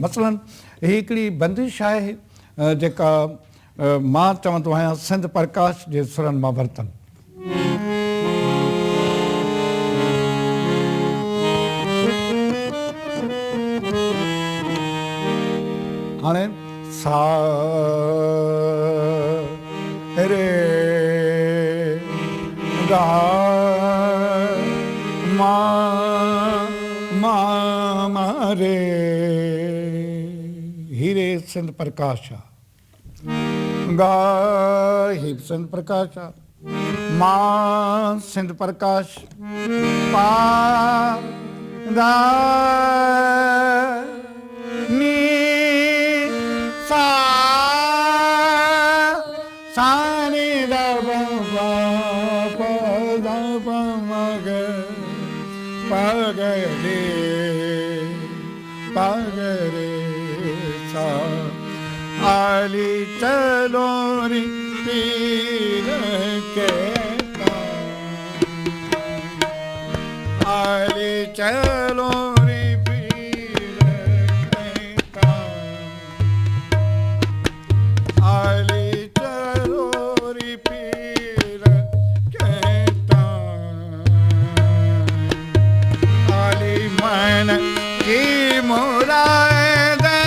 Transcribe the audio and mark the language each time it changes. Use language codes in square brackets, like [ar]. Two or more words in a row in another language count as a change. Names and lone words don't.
[sd] मसलन ही हिकिड़ी बंदिश आहे जेका मां चवंदो आहियां सिंध प्रकाश जे सुरनि मां वरितल। हाणे सा रे गा मा मा रे, हीरे सिंध प्रकाश आहे, गा ही सिंध प्रकाश आहे, मां सिंध प्रकाश पा दा नी सा सा नी दा प प दा प म ग प ग रे प ग रे सा [hi] आली चलो रे पीर के आली चलो रे पीर के आली चलो रे पीर के आली मन की मुराद